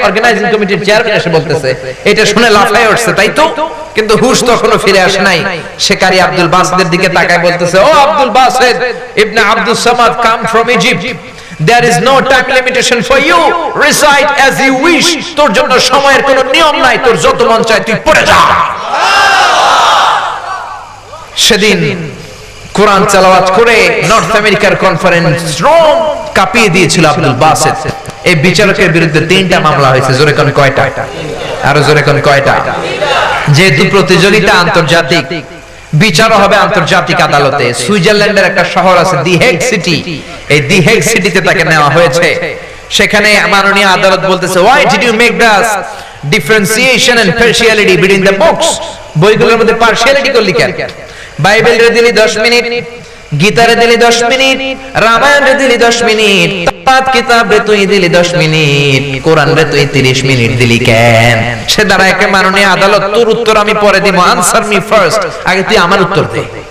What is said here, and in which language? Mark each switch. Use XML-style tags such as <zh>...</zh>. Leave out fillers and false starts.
<bn>Organising কমিটির chairman এসে বলতেছে। এটা শুনে লাফায় উঠছে, তাই তো? কিন্তু হুশ তখনো ফিরে আসে নাই। সে কারি আব্দুল বাসিতের দিকে তাকায় বলতেছে, ও আব্দুল বাসিত ইবনে Abdus Samad,</bn> <en>come from Egypt. There is no time limitation for you. Recite as you wish.</en> <bn>তোর জন্য সময়ের কোনো নিয়ম নাই, তোর যত মন চায় তুই পড়ে যা। সেদিন কোরআন তেলাওয়াত করে নর্থ আমেরিকার কনফারেন্স রুম কাঁপিয়ে দিয়েছিল আব্দুল বাসিত। এই বিচারকের বিরুদ্ধে 3টা মামলা হয়েছে। জোরে কোন কয়টা? আরো জোরে কোন কয়টা? যেহেতু প্রতিযোগিতা আন্তর্জাতিক, বিচারও হবে আন্তর্জাতিক আদালতে। সুইজারল্যান্ডের একটা শহর আছে দি হেগ সিটি, এই দি হেগ সিটিতে তাকে নেওয়া হয়েছে। সেখানে মাননীয় আদালত বলতেছে,</bn> <en>why did you make the differentiation and partiality between the books?</en> <bn>বইগুলোর মধ্যে পার্সিয়ালিটি করলি কেন? বাইবেল রে দিলি 10 মিনিট, গীতারে দিলি 10 মিনিট, রামায়ণ রে দিলি 10 মিনিট, তাওরাত কিতাব রে তুই দিলি 10 মিনিট, কোরআন রে তুই 30 মিনিট দিলি কেন? সে দাঁড়ায় কে, মাননীয় আদালত তোর উত্তর আমি পরে দিব,</bn> <en>answer me first,</en> <bn>আগে তুই আমার উত্তর দে।</bn>